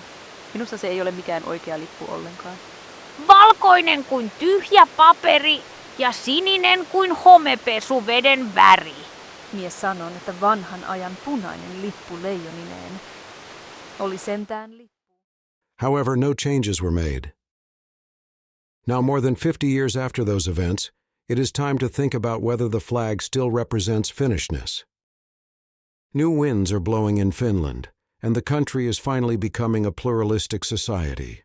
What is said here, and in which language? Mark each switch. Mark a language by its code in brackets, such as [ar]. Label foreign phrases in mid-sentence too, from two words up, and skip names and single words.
[fi] Minusta se ei ole mikään oikea lippu ollenkaan. Valkoinen kuin tyhjä paperi ja sininen kuin homepesuveden väri. Mies sanoi, että vanhan ajan punainen lippu leijonineen oli sentään lippu. [en] However, no changes were made. Now, more than 50 years after those events, it is time to think about whether the flag still represents Finnishness. New winds are blowing in Finland, and the country is finally becoming a pluralistic society.